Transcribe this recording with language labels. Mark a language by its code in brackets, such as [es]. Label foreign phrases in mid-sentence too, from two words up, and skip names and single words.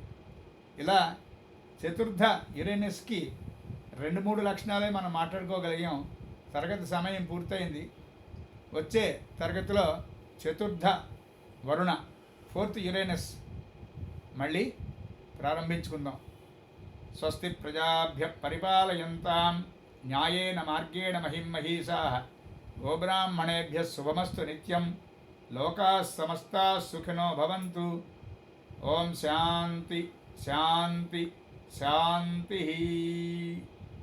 [te] ఇలా చతుర్థ యురేనస్కి 2-3 లక్షణాలే మనం మాట్లాడుకోగలిగాం. తరగతి సమయం పూర్తయింది. వచ్చే తరగతిలో చతుర్థ వరుణ 4th యురేనస్ మళ్ళీ ప్రారంభించుకుందాం. [sa] స్వస్తి ప్రజాభ్య పరిపాలయంతాం న్యాయేన మార్గేణ మహిమహీషాః గోబ్రాహ్మణేభ్యः శుభమస్తు నిత్యం. లోకాः సమస్తాः సుఖినో భవంతు. ఓం శాంతి శాంతి శాంతి.